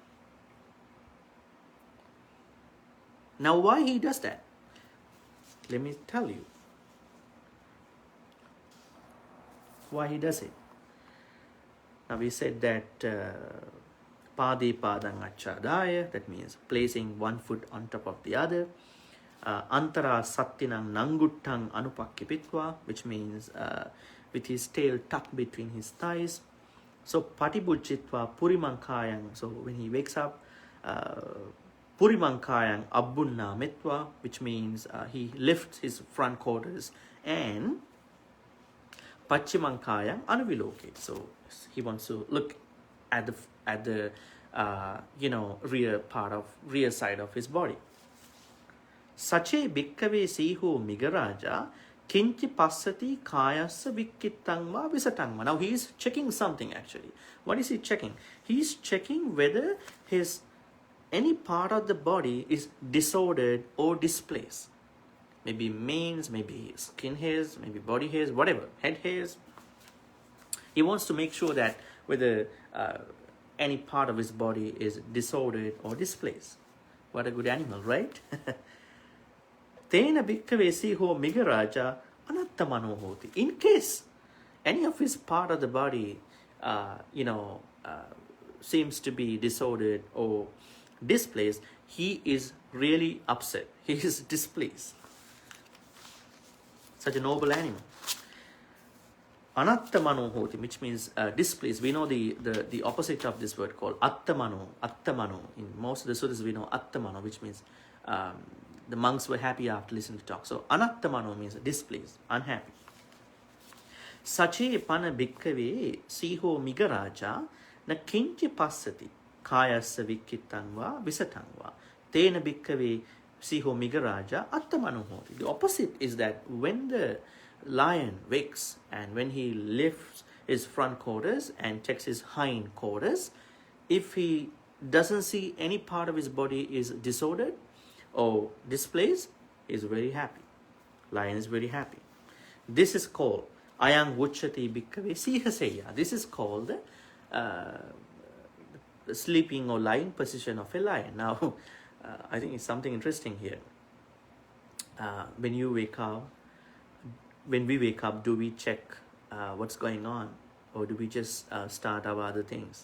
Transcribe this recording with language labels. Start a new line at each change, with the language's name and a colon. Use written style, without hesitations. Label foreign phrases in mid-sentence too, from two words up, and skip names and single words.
English: Now why he does that? Let me tell you why he does it. Now we said that
Pali: pāde pādang acchādhāya,
English: that means placing one foot on top of the other.
Pali: Antara sattinam nangutthaṃ anupakkipitva,
English: which means with his tail tucked between his thighs.
Pali: So patibujjitva purimang kāyaṃ,
English: so when he wakes up,
Pali: purimang kāyaṃ abbhunnāmitva,
English: which means he lifts his front quarters, and
Pali: paccimang kāyaṃ anuviloketi,
English: so he wants to look at the rear side of his body.
Pali: Sache bhikkhave sīho migaraja kinchi passati kāyassa vikkhitang va visatang va.
English: Now he is checking something actually. What is he checking? He is checking whether his any part of the body is disordered or displaced. Maybe manes, maybe skin hairs, maybe body hairs, whatever, head hairs. He wants to make sure that whether any part of his body is disordered or displaced. What a good animal, right?
Pali: Tena bhikkhave sīho migaraja anattamano hoti.
English: In case any of his part of the body, seems to be disordered or displaced, he is really upset. He is displeased. Such a noble animal.
Pali: Anattamano hoti,
English: which means displeased. We know the opposite of this word called attamano. Attamano. In most of the sutras we know attamano, which means the monks were happy after listening to talk. So anattamano means displeased, unhappy.
Pali: Sache pana bhikkhave sīho migaraja na kinchi passati kāyassa vikkitanva visatanva tena bhikkhave sīho migaraja attamano hoti.
English: The opposite is that when the lion wakes and when he lifts his front quarters and checks his hind quarters, if he doesn't see any part of his body is disordered or displaced, he is very happy. Lion is very happy. This is called
Pali: ayang vucchati bhikkhave sīha.
English: This is called the sleeping or lying position of a lion. Now, I think it's something interesting here. When we wake up, do we check what's going on, or do we just start our other things?